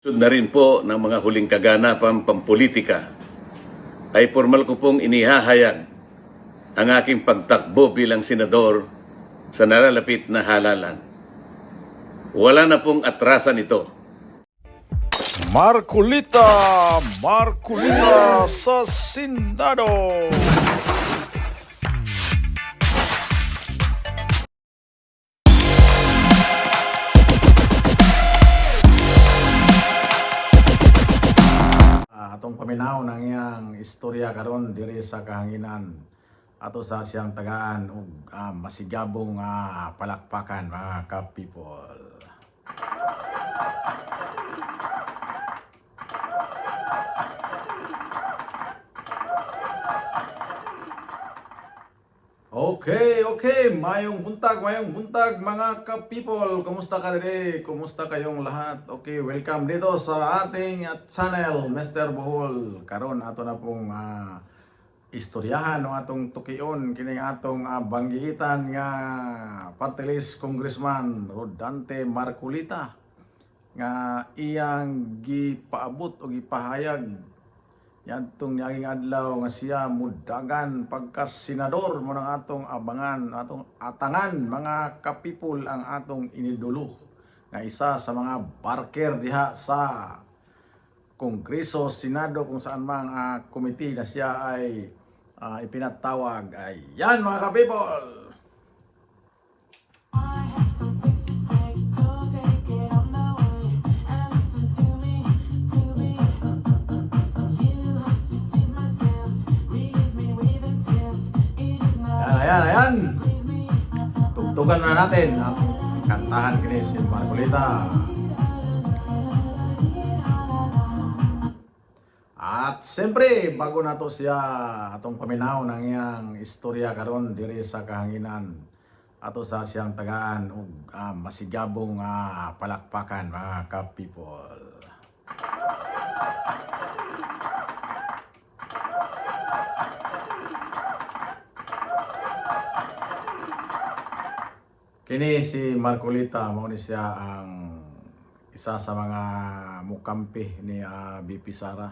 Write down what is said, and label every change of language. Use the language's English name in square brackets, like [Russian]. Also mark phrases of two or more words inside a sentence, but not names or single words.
[Filipino] Na rin po ng mga huling kaganapan pampolitika ay formal ko pong inihahayag ang aking pagtakbo bilang senador sa nalalapit na halalan. Wala na pong atrasan ito. Marcolita sa Senado. [Cebuano] Atong paminaw ng iyang istorya karon diri sa kahanginan ato sa siyang tagaan ug masigabong palakpakan mga ka-people. Okay, mayong buntag mga ka-people. [Filipino] Kumusta ka diri? Kumusta kayong lahat? Okay, welcome dito sa ating channel, Mr. Bohol. [Cebuano] Karon ato na pong istoryahan o atong tukion kining atong banggitan nga party list Congressman Rodante Marcolita nga iyang gipaabot o gipahayag yadtong niaging adlaw nga siya mudagan pagka senador mo ng atong abangan, atong atangan mga ka-people ang atong inidulo nga isa sa mga barker diha sa Kongreso, [Filipino] Senado kung saan mang committee na siya ay ipinatawag. Ayan mga ka-people. Ayan. Tugtugan na natin ang kantahan kini si Marcolita. At siyempre, [Cebuano] bago na to siya atong paminaw ng iyang istorya karon diri sa kahanginan ato sa siyang tagaan ug masigabong palakpakan mga ka-people. Kini si Marcolita, mao ni siya ang isa sa mga mukampi ni BP Sara.